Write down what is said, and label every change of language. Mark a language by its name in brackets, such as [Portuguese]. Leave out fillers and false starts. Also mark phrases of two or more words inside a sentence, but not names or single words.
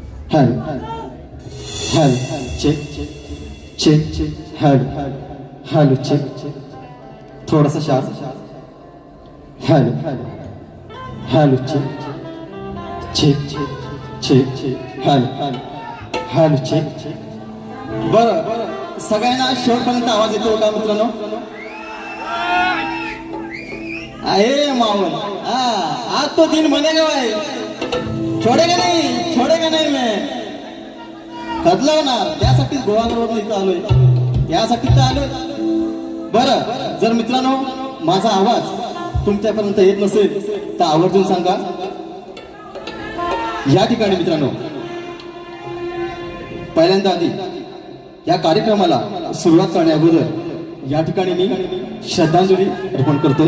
[Hindi] हेल हेल चेक चेक हेल हेल चेक थोड़ा सा शार्प हेल हेल चेक चेक चेक हेल हेल चेक [Marathi] बरं सगळ्यांना शेवटपर्यंत आवाज येतो का मित्रांनो? आहे मावन [Hindi] आज तो दिन बनेगा भाई, छोडेगा नाही मैं [Marathi] कदलवणार त्यासाठी गोवावर इथं आलोय, त्यासाठी तर आलोय. बरं जर मित्रांनो माझा आवाज तुमच्यापर्यंत येत नसेल तर आवर्जून सांगा. या ठिकाणी मित्रांनो पहिल्यांदा आधी या कार्यक्रमाला सुरुवात करण्या अगोदर या ठिकाणी मी श्रद्धांजली अर्पण करतोय